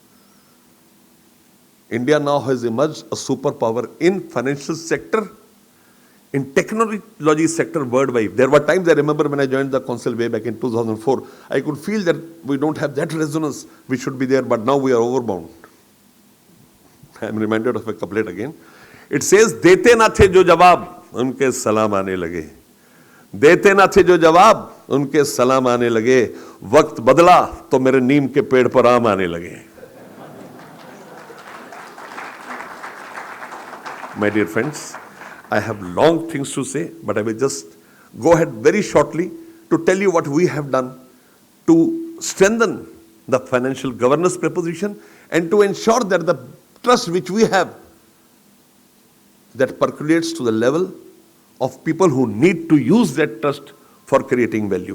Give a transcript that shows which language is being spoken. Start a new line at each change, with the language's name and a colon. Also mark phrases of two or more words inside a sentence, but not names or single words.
English: India now has emerged a superpower in financial sector, in technology sector worldwide. There were times, I remember when I joined the council way back in 2004, I could feel that we don't have that resonance which should be there, but now we are overbound. I am reminded of a couplet again. It says,
Urdu: "دیتے نہ تھے جو جواب، ان کے سلام آنے لگے. دیتے نہ تھے جو جواب، ان کے سلام آنے لگے. وقت بدلا، تو میرے نیم کے پیڑ پر آم آنے لگے."
English: My dear friends, I have long things to say, but I will just go ahead very shortly to tell you what we have done to strengthen the financial governance proposition and to ensure that the trust which we have, that percolates to the level of people who need to use that trust for creating value.